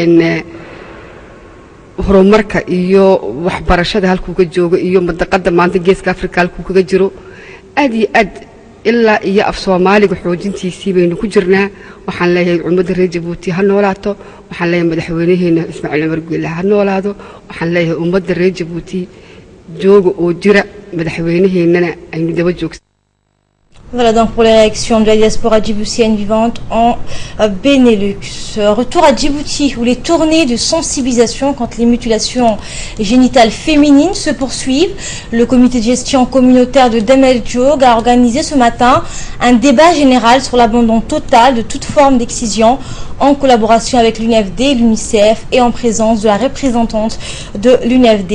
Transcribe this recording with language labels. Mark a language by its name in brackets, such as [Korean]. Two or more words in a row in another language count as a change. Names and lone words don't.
[Somali] horumarka iyo waxbarashada halka uu ka joogo iyo madaqada maanta geeska Afrika halka uu kaga jiro aad iyo aad ilaa iyo af soomaaliga xoojintiisii baynu ku jirnaa waxaan leeyahay ummadda reer jabuuti ha noolaato waxaan leeyahay madaxweynaheena ismaaciil cumar geelle ha noolaado waxaan leeyahay ummadda reer jabuuti jooga oo jira madaxweynaheennana aynu daba joogsan. [French] Voilà donc pour l'élection de la diaspora djiboutienne vivante en Benelux. Retour à Djibouti où les tournées de sensibilisation contre les mutilations génitales féminines se poursuivent. Le comité de gestion communautaire de Damel Diog a organisé ce matin un débat général sur l'abandon total de toute forme d'excision en collaboration avec l'UNFD, l'UNICEF et en présence de la représentante de l'UNFD.